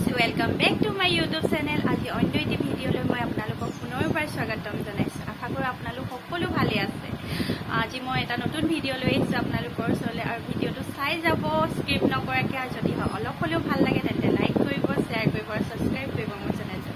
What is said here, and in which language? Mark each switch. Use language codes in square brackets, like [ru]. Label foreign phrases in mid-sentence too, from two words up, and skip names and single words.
[en] welcome back to my YouTube channel. [as] আজি অন্য এটা ভিডিঅ'লৈ মই আপোনালোকক পুনৰবাৰ স্বাগতম জনাইছোঁ। আশা কৰোঁ আপোনালোক সকলো ভালে আছে। আজি মই এটা নতুন ভিডিঅ' লৈ আহিছোঁ আপোনালোকৰ ওচৰলৈ আৰু ভিডিঅ'টো চাই যাব স্কিপ নকৰাকৈ। আৰু যদি অলপ হ'লেও ভাল লাগে তেন্তে লাইক কৰিব, শ্বেয়াৰ কৰিব আৰু ছাবস্ক্ৰাইব কৰিব মোৰ চেনেলটো।